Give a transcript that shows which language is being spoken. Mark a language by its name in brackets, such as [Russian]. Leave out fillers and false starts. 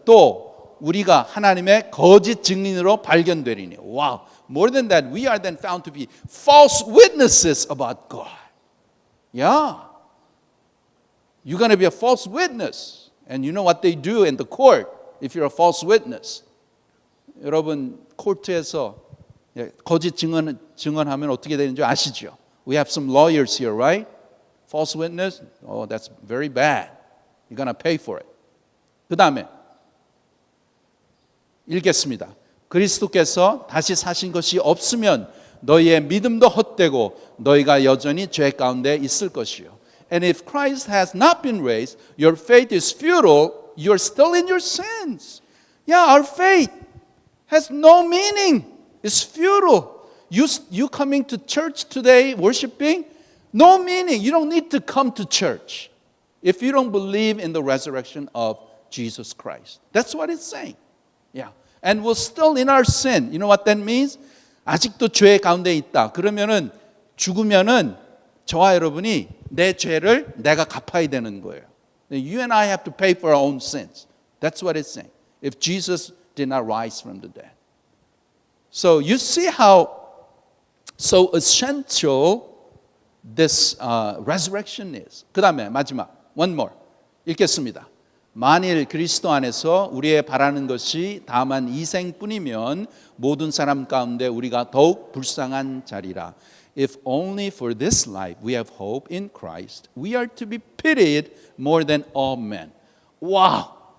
[Korean] 또 우리가 하나님의 거짓 증인으로 발견되리니. [English] Wow. More than that, we are then found to be false witnesses about God. Yeah. You're going to be a false witness. And you know what they do in the court if you're a false witness. [Korean] 여러분, 코트에서 거짓 증언하면 어떻게 되는지 아시죠? [English] We have some lawyers here, right? False witness? Oh, that's very bad. You're going to pay for it. [Korean] 그 다음에 읽겠습니다. 그리스도께서 다시 사신 것이 없으면 너희의 믿음도 헛되고 너희가 여전히 죄 가운데 있을 것이요. [English] And if Christ has not been raised, your faith is futile. You're still in your sins. Yeah, our faith has no meaning. It's futile. You coming to church today, worshiping, no meaning. You don't need to come to church if you don't believe in the resurrection of Jesus Christ. That's what it's saying. Yeah. And we're still in our sin. You know what that means? [Korean] 아직도 죄 가운데 있다. 그러면은 죽으면은 저와 여러분이 내 죄를 내가 갚아야 되는 거예요. [English] You and I have to pay for our own sins. That's what it's saying. If Jesus did not rise from the dead. So you see how so essential this resurrection is. [Korean] 그 다음에 마지막 [English] one more [Korean] 읽겠습니다. 만일 그리스도 안에서 우리의 바라는 것이 다만 이생뿐이면 모든 사람 가운데 우리가 더욱 불쌍한 자리라. [English] If only for this life we have hope in Christ, we are to be pitied more than all men. Wow!